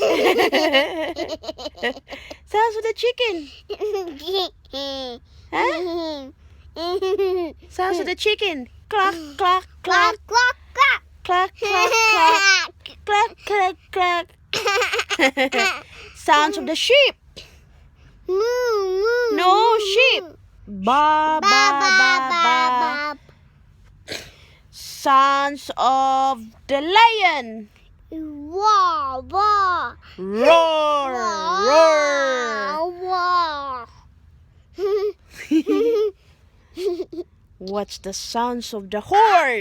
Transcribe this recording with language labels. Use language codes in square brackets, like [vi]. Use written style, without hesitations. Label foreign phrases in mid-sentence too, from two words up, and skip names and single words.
[en] Sounds of the chicken. Huh? Sounds of the chicken. Cluck, cluck, cluck, Quack, quack, quack. cluck, cluck, cluck, cluck, cluck. Sounds of the sheep. Moo, moo. No, moo, sheep. moo. Ba, ba, ba, ba. Sounds of the lion. Wah, wah. Roar, roar. Wah. What's the sounds of the horse?